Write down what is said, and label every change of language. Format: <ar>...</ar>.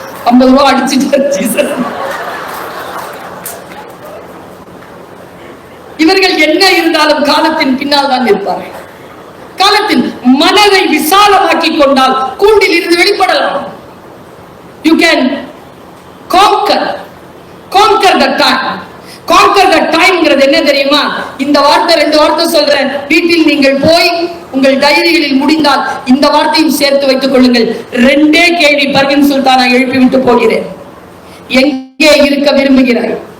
<ta>50 ரூபாய் அடிச்சுட்டார் ஜீசஸ். இவர்கள் என்ன இருந்தாலும் காலத்தின் பின்னால் தான் இருப்பார்கள். காலத்தில் மனதை விசாலமாக்கி கொண்டால் கூண்டில் இருந்து வெளிப்படலாம்.</ta> <en>You can conquer the time, Conquer the time</en> <ta>ங்கிறது என்ன தெரியுமா? இந்த வார்த்தை 2 வார்த்தை சொல்றேன். வீட்டில் நீங்கள் போய் உங்கள் டைரிகளில் முடிந்தால் இந்த வார்த்தையும் சேர்த்து வைத்துக் கொள்ளுங்கள். 2 கேள்வி பர்வீன் சுல்தானா எழுப்பி விட்டு போகிறேன். எங்கே இருக்க விரும்புகிறாய்?</ta>